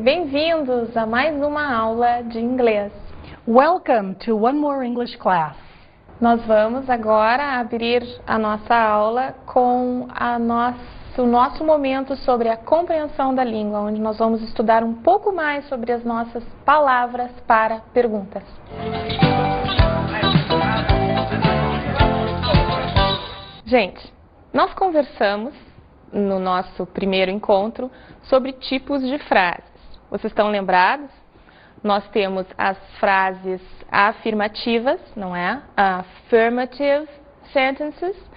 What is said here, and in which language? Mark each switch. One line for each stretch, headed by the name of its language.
Portuguese: Bem-vindos a mais uma aula de inglês.
English: Welcome to one more English class.
Portuguese: Nós vamos agora abrir a nossa aula com o nosso momento sobre a compreensão da língua, onde nós vamos estudar um pouco mais sobre as nossas palavras para perguntas. Gente, nós conversamos no nosso primeiro encontro sobre tipos de frases. Vocês estão lembrados? Nós temos as frases afirmativas, não é?
English: Affirmative sentences.